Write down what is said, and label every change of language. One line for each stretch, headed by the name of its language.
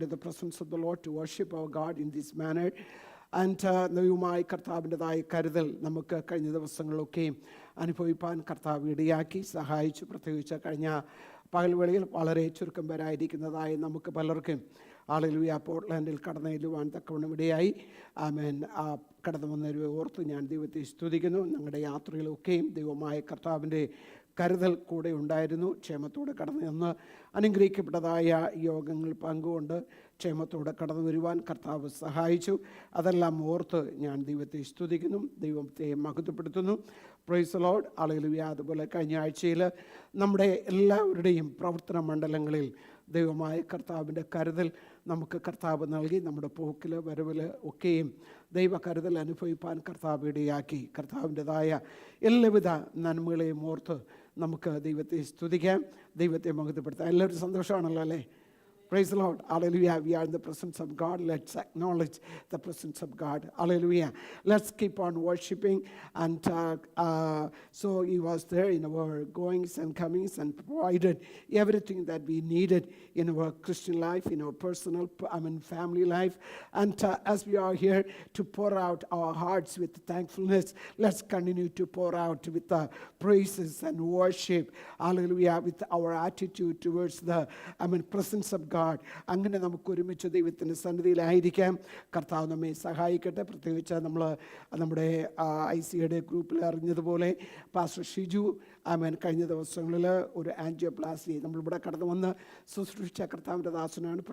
English: in the presence of the Lord to worship our God in this manner.
Malayalam: And ദൈവമായ കർത്താവിൻ്റെതായ കരുതൽ നമുക്ക് കഴിഞ്ഞ ദിവസങ്ങളിലൊക്കെയും അനുഭവിപ്പാൻ കർത്താവ് ഇടയാക്കി സഹായിച്ചു. പ്രത്യേകിച്ച് കഴിഞ്ഞ പകൽവേളയിൽ വളരെ ചുരുക്കം പേരായിരിക്കുന്നതായ നമുക്ക് പലർക്കും ഹല്ലേലൂയ പോർട്ട്ലാൻഡിൽ കടന്നു ചെല്ലുവാൻ തക്കവണ്ണം ഇടയായി. ആമേൻ. കടന്നു വന്നവരെ ഓർത്ത് ഞാൻ ദൈവത്തെ സ്തുതിക്കുന്നു. ഞങ്ങളുടെ യാത്രയിലൊക്കെയും ദൈവമായ കർത്താവിൻ്റെ കരുതൽ കൂടെ ഉണ്ടായിരുന്നു. ക്ഷേമത്തോടെ കടന്നു ചെന്ന് അനുഗ്രഹിക്കപ്പെട്ടതായ യോഗങ്ങൾ പങ്കുകൊണ്ട് ക്ഷേമത്തോടെ കടന്നു വരുവാൻ കർത്താവ് സഹായിച്ചു. അതെല്ലാം ഓർത്ത് ഞാൻ ദൈവത്തെ സ്തുതിക്കുന്നു, ദൈവത്തെ മഹത്വപ്പെടുത്തുന്നു.
English: Praise the lord.
Malayalam: ഹല്ലേലൂയ. അതുപോലെ കഴിഞ്ഞ ആഴ്ചയിൽ നമ്മുടെ എല്ലാവരുടെയും പ്രവർത്തന മണ്ഡലങ്ങളിൽ ദൈവമായ കർത്താവിൻ്റെ കരുതൽ നമുക്ക് കർത്താവ് നൽകി. നമ്മുടെ പോക്കിൽ വരവിൽ ഒക്കെയും ദൈവ കരുതൽ അനുഭവിപ്പാൻ കർത്താവ് ഇടയാക്കി. കർത്താവിൻ്റെതായ എല്ലാവിധ നന്മകളെയും ഓർത്ത് നമുക്ക് ദൈവത്തെ സ്തുതിക്കാം, ദൈവത്തെ മഹത്വപ്പെടുത്താം. എല്ലാവരും സന്തോഷമാണല്ലോ അല്ലേ?
English: Praise the Lord. Hallelujah. We are in the presence of God. Let's acknowledge the presence of God. Hallelujah. Let's keep on worshiping. And so He was there in our goings and comings and provided everything that we needed in our Christian life, in our personal, family life. And as we are here to pour out our hearts with thankfulness, let's continue to pour out with praises and worship. Hallelujah. With our attitude towards the presence of God.
Malayalam: അങ്ങനെ നമുക്ക് ഒരുമിച്ച് ദൈവത്തിൻ്റെ സന്നിധിയിലായിരിക്കാം. കർത്താവ് നമ്മെ സഹായിക്കട്ടെ. പ്രത്യേകിച്ച് നമ്മൾ നമ്മുടെ ICയുടെ ഗ്രൂപ്പിൽ അറിഞ്ഞതുപോലെ പാസ്റ്റർ ഷിജു കഴിഞ്ഞ ദിവസങ്ങളിൽ ഒരു ആൻജിയോപ്ലാസ്റ്റി നമ്മളിവിടെ കടന്നു വന്ന് ശുശ്രൂഷിച്ച കർത്താവിൻ്റെ ദാസനാണ്.